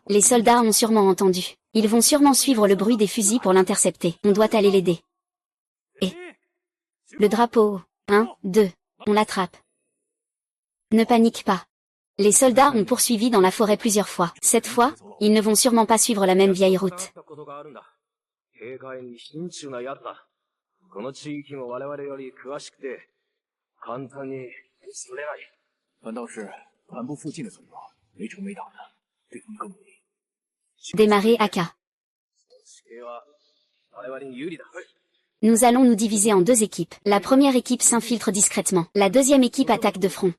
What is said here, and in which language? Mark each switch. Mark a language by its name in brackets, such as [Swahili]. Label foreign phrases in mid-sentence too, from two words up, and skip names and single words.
[French] Les soldats ont sûrement entendu. Ils vont sûrement suivre le bruit des fusils pour l'intercepter. On doit aller l'aider. Et le drapeau. 1, 2. On l'attrape. Ne panique pas. Les soldats ont poursuivi dans la forêt plusieurs fois. Cette fois, ils ne vont sûrement pas suivre la même vieille route. [Chinese] 反倒是盘部附近的村庄没成没打的，对他们更不利。 [French] Démarrer AK. Nous allons nous diviser en 2 équipes. La première équipe s'infiltre discrètement. La deuxième équipe attaque de front.